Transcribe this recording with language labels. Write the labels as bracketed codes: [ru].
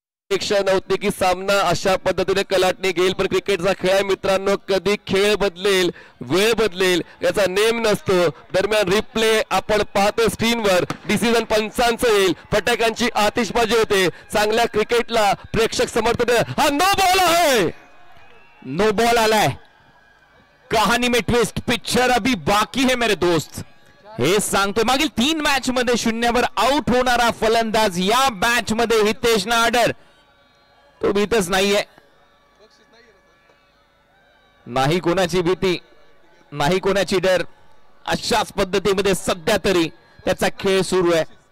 [mr] अपेक्षा नव्हती की सामना अशा पद्धतीने कलाटणी घेईल, पण क्रिकेटचा खेळ आहे मित्रांनो, कधी खेळ बदलेल, वेळ बदलेल याचा नेम नसतो. दरम्यान रिप्ले आपण पाहतो स्क्रीनवर, डिसिजन पंचांचं येईल, फटाक्यांची आतिषबाजी होते, चांगल्या क्रिकेटला प्रेक्षक समर्थन. हा नो बॉल आहे, नो बॉल आलाय. [hi] कहाणी में ट्विस्ट, पिक्चर अभी बाकी है मेरे दोस्त. [mr] हे सांगतोय मागील 3 मॅच मध्ये 0वर आउट होणारा फलंदाज या मॅच मध्ये हितेश नाडर तो भीतच नाहीये. नाही कोणाची भीती, नाही कोणाची डर, अशाच पद्धतीमध्ये सध्या तरी त्याचा खेळ सुरू आहे.